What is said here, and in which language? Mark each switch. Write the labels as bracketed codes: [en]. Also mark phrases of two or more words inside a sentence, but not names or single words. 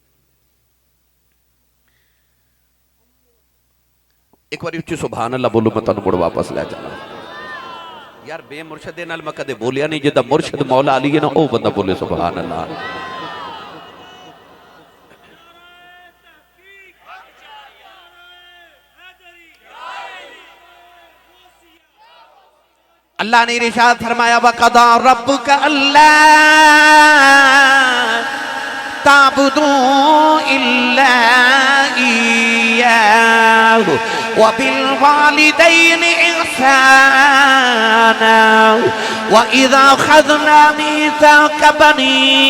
[ur] ایک بار اچھی [ar] سبحان اللہ [pa] بولو میں تانوں مڑ واپس لے چلا یار بے مرشد نال میں کدے بولیا نہیں جدا مرشد مولا علی ہے نا او بندہ بولے [ar] سبحان اللہ [ur] اللہ نے ارشاد فرمایا [ar] وَقَضَى رَبُّكَ أَلَّا تَعْبُدُوا إِلَّا إِيَّاهُ وَبِالْوَالِدَيْنِ إِحْسَانًا وَإِذَا أَخَذْنَا مِيثَاقَ بَنِي